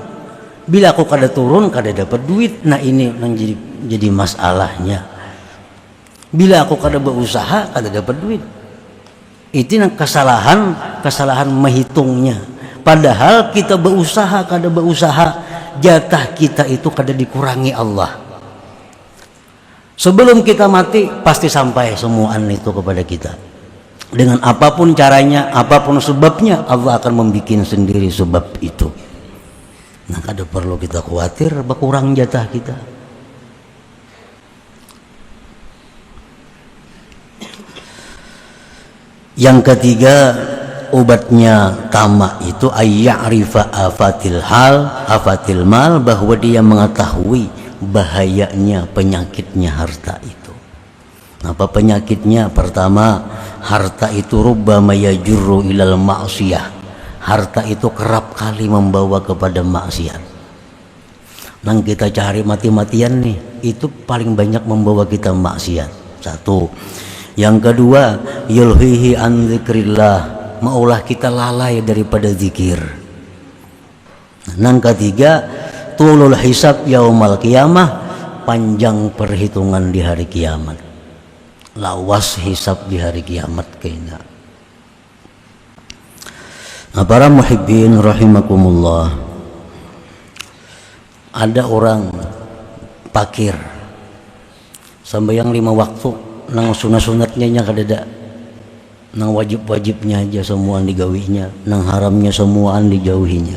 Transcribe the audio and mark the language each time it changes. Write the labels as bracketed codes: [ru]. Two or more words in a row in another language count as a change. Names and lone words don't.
[bjn] Bila aku kada turun, kada dapat duit. Nah ini nang jadi masalahnya. Bila aku kada berusaha, kada dapat duit. Itu nang kesalahan menghitungnya. Padahal kita berusaha, kada berusaha, jatah kita itu kada dikurangi Allah. Sebelum kita mati pasti sampai semuaan itu kepada kita. [id] Dengan apapun caranya, apapun sebabnya, Allah akan membuat sendiri sebab itu. [bjn] Nah, kada perlu kita khawatir berkurang jatah kita. [id] Yang ketiga, obatnya tamak itu [ar] ayya'rifa afatil mal, [id] bahwa dia mengetahui bahayanya, penyakitnya harta itu. Apa penyakitnya? Pertama, harta itu [ar] rubbama yajurru ilal ma'siyah. [id] Harta itu kerap kali membawa kepada maksiat. [bjn] Nang kita cari mati-matian nih, itu paling banyak membawa kita maksiat. Satu. [id] Yang kedua, [ar] yulhihi an dzikrillah, [id] maulah kita lalai daripada zikir. Yang ketiga, [ar] tulul hisab yaumal qiyamah, [id] panjang perhitungan di hari kiamat. [bjn] Lawas hisab di hari kiamat kayaknya. [id] Nah, para [ar] muhibbin rahimakumullah, [bjn] ada orang pakir sambayang 5 waktu, nang sunat-sunatnya nya kadada, nang wajib-wajibnya aja semuaan digawinya, nang haramnya semuaan dijauhinya.